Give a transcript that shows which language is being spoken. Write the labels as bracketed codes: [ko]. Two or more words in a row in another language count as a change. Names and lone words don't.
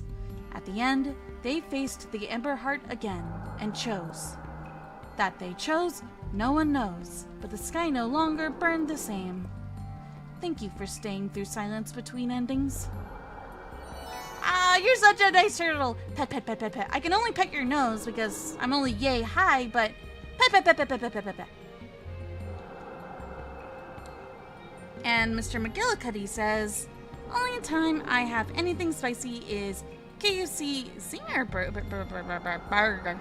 [en] At the end, they faced the Ember Heart again, and chose. That they chose, no one knows, but the sky no longer burned the same. Thank you for staying through silence between endings. Ah, you're such a nice turtle. Pet, pet, pet, pet, pet. I can only pet your nose because I'm only yay high, but pet, pet, pet, pet, pet, pet, pet, pet, pet. And Mr. McGillicuddy says, only time I have anything spicy is KFC Zinger burger.